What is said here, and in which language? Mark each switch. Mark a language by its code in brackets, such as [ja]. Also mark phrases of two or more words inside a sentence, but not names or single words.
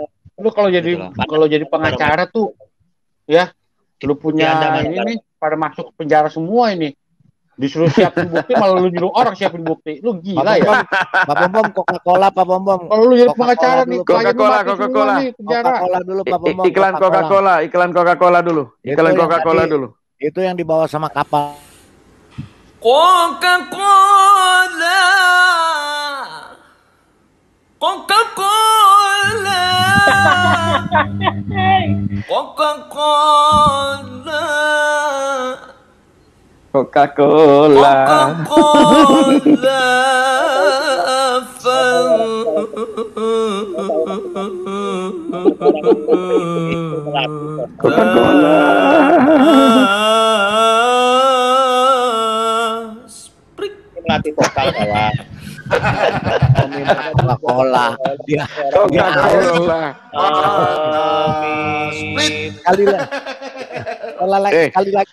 [id] Lu kalau jadi pengacara tuh ya, lu punya ini nih pada masuk penjara semua ini. Disuruh siapin bukti malah lu nyuruh orang siapin bukti. Lu gila ya. Pak Bom, Coca-Cola Pak Bom. Kalau lu jadi pengacara nih, Coca-Cola Coca-Cola dulu Pak Bom. Iklan Coca-Cola dulu. Itu yang dibawa sama kapal. Coca-Cola. Coca-Cola. Coca-Cola. Coca-Cola. Coca-Cola. Melatih vokal kawan. Coca-Cola. Dia Coca-Cola. Kali lagi.